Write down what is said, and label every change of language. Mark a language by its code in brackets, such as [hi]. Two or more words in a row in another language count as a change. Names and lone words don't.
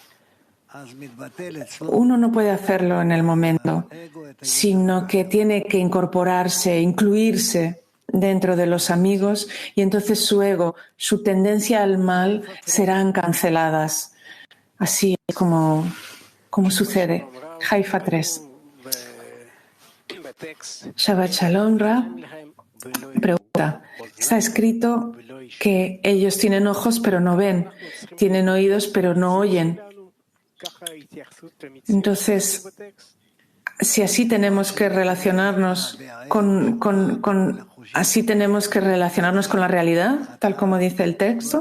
[es] Uno no puede hacerlo en el momento, sino que tiene que incorporarse, incluirse dentro de los amigos, y entonces su ego, su tendencia al mal serán canceladas. Así es como sucede. [he] Haifa 3. שבת שלום, Rab. [es] Pregunta. Está escrito que ellos tienen ojos pero no ven, tienen oídos pero no oyen. Entonces, si así tenemos que relacionarnos así tenemos que relacionarnos con la realidad, tal como dice el texto.